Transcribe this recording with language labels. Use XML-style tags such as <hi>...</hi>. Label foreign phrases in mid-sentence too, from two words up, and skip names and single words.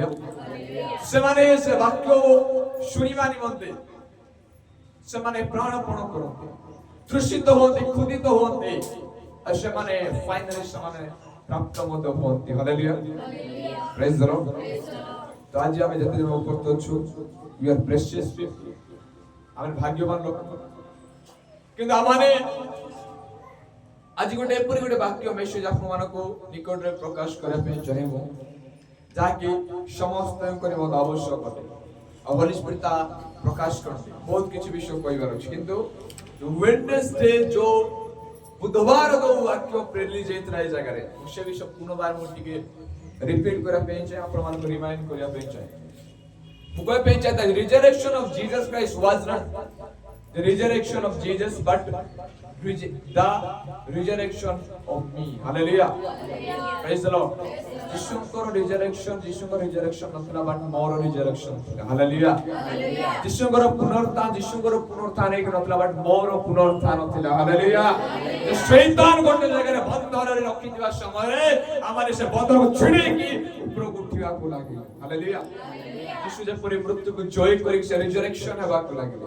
<or>ସେମାନେ ସେ ବାକ୍ୟ ଶୁଣିବା ନିମନ୍ତେ ସେମାନେ ପ୍ରାଣପଣ କରନ୍ତି, ତୃଷିତ ହୁଅନ୍ତି, ଖୁଦିତ ହୁଅନ୍ତି, ଆଉ ସେମାନେ ଫାଇନାଲି ସେମାନେ ପ୍ରାପ୍ତ ମଧ୍ୟ ହୁଅନ୍ତି। ହାଲେଲୁୟା,</or> <en>praise the Lord.</en> <or>ତ ଆଜି ଆମେ ଯେତେ ଜଣ ଉପସ୍ଥିତ ଅଛୁ,</or> <en>we are precious people,</en> <or>ଆମେ ଭାଗ୍ୟବାନ ଲୋକ। କିନ୍ତୁ ଆମେ ଆଜି ଗୋଟେ ଏପରି ଗୋଟେ ବାକ୍ୟ ମେସେଜ ଆପଣମାନଙ୍କୁ ନିକଟରେ ପ୍ରକାଶ କରିବା ପାଇଁ ଚାହିଁବୁ ଯାହାକି ସମସ୍ତଙ୍କ ନିମନ୍ତେ ଆବଶ୍ୟକ ଅଟେ। ଆଉ ହୋଲି ସ୍ପିରିଟ୍ ତା ପ୍ରକାଶ କରନ୍ତି। ବହୁତ କିଛି ବିଷୟ କହିବାର ଅଛି, କିନ୍ତୁ ୱେଡନେସଡେ ଯୋଉ ବୁଧବାର ଯୋଉ ବାକ୍ୟ ରିଲିଜ ହେଇଥିଲା ଏ ଜାଗାରେ, ସେ ବିଷୟ ପୁନର୍ବାର ମୁଁ ଟିକେ ରିପିଟ୍ କରିବା ପାଇଁ ଚାହେଁ, ଆପଣମାନଙ୍କୁ ରିମାଇଣ୍ଡ କରିବା ପାଇଁ ଚାହେଁ। ମୁଁ କହିବା ପାଇଁ ଚାହେଁ</or> <en>the resurrection of Jesus Christ was not the resurrection of Jesus but the resurrection of me. Hallelujah, praise the Lord.</en> <or>ଯୀଶୁଙ୍କର resurrection ନଥିଲା, but ମୋର resurrection ଥିଲା। Hallelujah, ଯୀଶୁଙ୍କର ପୁନରୁତ୍ଥାନ ହେଇକି ନଥିଲା, but ମୋର ପୁନରୁତ୍ଥାନ ଥିଲା। Hallelujah। ଶୈତାନ ଗୋଟେ ଜାଗାରେ ବନ୍ଧନରେ ରଖିଥିବା ସମୟରେ ଆମେ ସେ ବନ୍ଧନକୁ ଛିଡ଼େଇକି ଉପରକୁ ଉଠିବାକୁ ଲାଗିଲେ। Hallelujah। ଯୀଶୁ ଯେପରି ମୃତ୍ୟୁକୁ ଜୟ କରି ସେ ରିଜରେକ୍ସନ ହେବାକୁ ଲାଗିଲେ।</or>